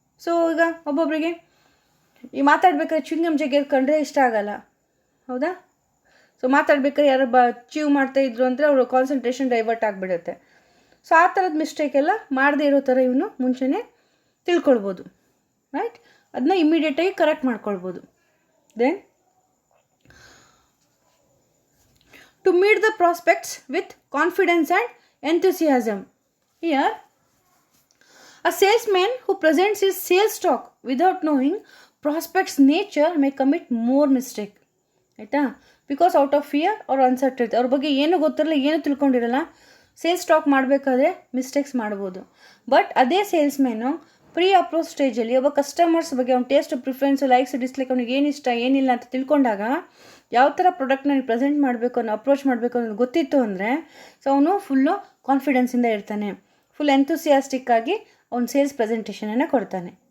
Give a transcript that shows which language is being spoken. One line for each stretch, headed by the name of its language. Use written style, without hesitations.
Kannada: So ಈಗ ಒಬ್ಬೊಬ್ಬರಿಗೆ ಈ ಮಾತಾಡ್ಬೇಕಾದ್ರೆ ಚ್ವಿಂಗಮ್ ಜಗ್ಗೆರ್ಕೊಂಡ್ರೆ ಇಷ್ಟ ಆಗಲ್ಲ, ಹೌದಾ? ಸೊ ಮಾತಾಡ್ಬೇಕಾದ್ರೆ ಯಾರು ಚೀವ್ ಮಾಡ್ತಾಯಿದ್ರು ಅಂದರೆ ಅವರು ಕಾನ್ಸಂಟ್ರೇಷನ್ ಡೈವರ್ಟ್ ಆಗಿಬಿಡುತ್ತೆ. ಸೊ ಆ ಥರದ ಮಿಸ್ಟೇಕೆಲ್ಲ ಮಾಡದೇ ಇರೋ ಥರ ಇವನು ಮುಂಚೆನೇ ತಿಳ್ಕೊಳ್ಬೋದು, ರೈಟ್? ಅದನ್ನ ಇಮ್ಮಿಡಿಯೇಟಾಗಿ ಕರೆಕ್ಟ್ ಮಾಡ್ಕೊಳ್ಬೋದು.
English: Then to meet the prospects with confidence and enthusiasm. Here, a salesman who presents his sales talk without knowing prospects' nature may commit more mistake.
Kannada: ಆಯಿತಾ?
English: because out of fear
Kannada: ಅವ್ರ uncertainty, ಅವ್ರ ಬಗ್ಗೆ ಏನೂ ಗೊತ್ತಿರಲ್ಲ, ಏನೂ ತಿಳ್ಕೊಂಡಿರಲ್ಲ, sales talk ಮಾಡಬೇಕಾದ್ರೆ mistakes ಮಾಡ್ಬೋದು. But ಅದೇ ಸೇಲ್ಸ್ಮ್ಯಾನು ಪ್ರೀ ಅಪ್ರೋಚ್ ಸ್ಟೇಜಲ್ಲಿ ಒಬ್ಬ ಕಸ್ಟಮರ್ಸ್ ಬಗ್ಗೆ ಅವ್ನ ಟೇಸ್ಟ್, ಪ್ರಿಫರೆನ್ಸು, ಲೈಕ್ಸ್, ಡಿಸ್ಲೈಕ್, ಅವ್ನಿಗೆ ಏನು ಇಷ್ಟ ಏನಿಲ್ಲ ಅಂತ ತಿಳ್ಕೊಂಡಾಗ ಯಾವ ಥರ ಪ್ರಾಡಕ್ಟ್ನ ನೀವು ಪ್ರೆಸೆಂಟ್ ಮಾಡಬೇಕು ಅನ್ನೋ ಅಪ್ರೋಚ್ ಮಾಡಬೇಕು ಅನ್ನೋದು ಗೊತ್ತಿತ್ತು ಅಂದರೆ, ಸೊ ಅವನು ಫುಲ್ಲು ಕಾನ್ಫಿಡೆನ್ಸಿಂದ ಇರ್ತಾನೆ, ಫುಲ್ ಎಂಥೂಸಿಯಾಸ್ಟಿಕ್ ಆಗಿ ಅವ್ನು ಸೇಲ್ಸ್ ಪ್ರೆಸೆಂಟೇಷನನ್ನು ಕೊಡ್ತಾನೆ.